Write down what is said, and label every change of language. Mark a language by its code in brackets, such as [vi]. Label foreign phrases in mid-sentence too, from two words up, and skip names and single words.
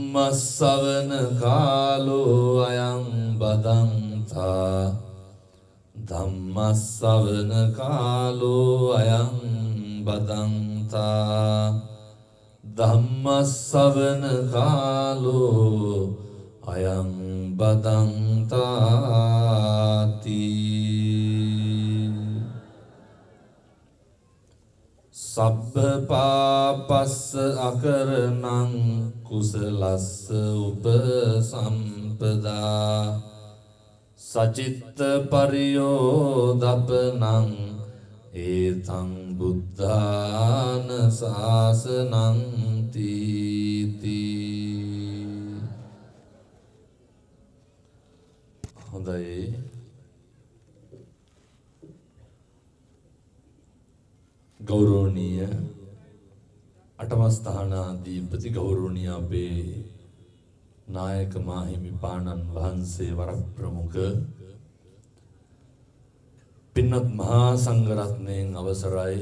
[pi] ධම්මස්සවන කාලෝ අයං බදන්තා ධම්මස්සවන කාලෝ අයං බදන්තා ධම්මස්සවන කාලෝ අයං බදන්තාති සබ්බ පාපස්ස අකරණං කුසලස්ස උපසම්පදා සචිත්ත පරියෝදපනං ඒතං බුද්ධාන ශාසනං තීති. [si] හොඳයි. ගෞරවනීය අටමස්ථානාධිපති ගෞරවනීය අපේ නායක මාහිමිපාණන් වහන්සේ වරප්‍රමුඛ පින්වත් මහා සංඝරත්නයන් අවසරයි.